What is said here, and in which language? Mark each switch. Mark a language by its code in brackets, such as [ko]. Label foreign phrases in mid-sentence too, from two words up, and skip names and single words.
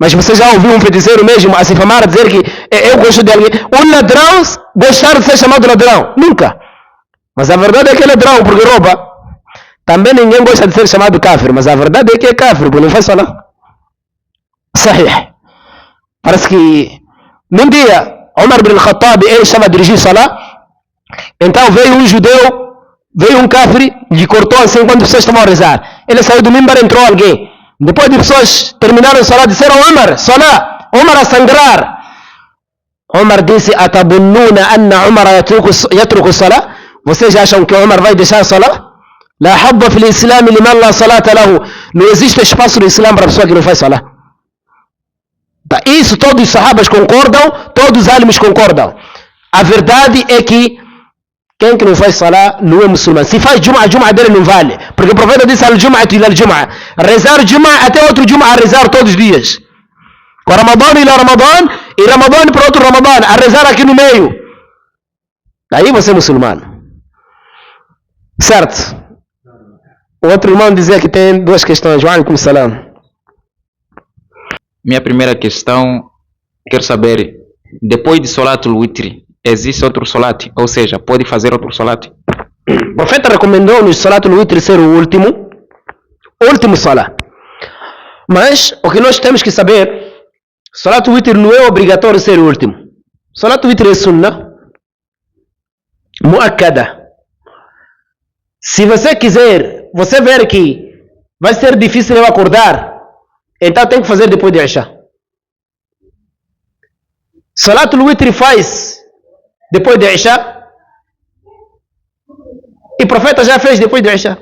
[pt] Mas você já ouviu um feiticeiro mesmo a se famar, a dizer que eu gosto de alguém? Um ladrão gostar de ser chamado ladrão? Nunca. Mas a verdade é que é ladrão porque rouba. Também ninguém gosta de ser chamado kafir, mas a verdade é que é kafir porque não faz salah. Sahih. Parece que num dia Umar ibn al-Khattab ele estava a dirigir salah. Então veio um judeu, veio um kafir, lhe cortou assim enquanto as pessoas estavam a rezar. Ele saiu do mimbar e entrou alguém. Depois de pessoas terminaram a salah, disseram Umar, salah, Umar a sangrar. [ar] Umar disse, أتظنون أن عمر يترك الصلاة? [pt] Vocês acham que Umar vai deixar a salah? [ar] لا حظ في الإسلام لمن لا صلاة له. [pt] Não existe espaço no Islã para a pessoa que não faz salah. Isso todos os sahabas concordam, todos os alims concordam. A verdade é que quem que não faz salah não é muçulmano. Se faz Jum'ah dele não vale. Porque o profeta disse [ar] الجمعة إلى الجمعة. [pt] Rezar Jum'ah até outro Jum'ah a rezar todos os dias. Com [ar] رمضان إلى رمضان [pt] e Ramadã para outro Ramadã. A rezar aqui no meio. Aí você é muçulmano. Certo? O outro irmão dizia que tem duas questões. [ar] وعليكم السلام. [pt] Minha primeira questão, quero saber, depois de [ar] صلاة الوتر, [pt] existe outro Salat? Ou seja, pode fazer outro Salat? O profeta recomendou-nos [ar] صلاة الوتر [pt] ser o último Salat. Mas o que nós temos que saber, [ar] صلاة الوتر [pt] não é obrigatório ser o último. [ar] صلاة الوتر [pt] é [ar] سنة مؤكدة. [pt] Se você quiser, você ver que vai ser difícil eu acordar, então tem que fazer depois de Isha. [ar] صلاة الوتر [pt] faz depois de Isha. E o profeta já fez depois de Isha.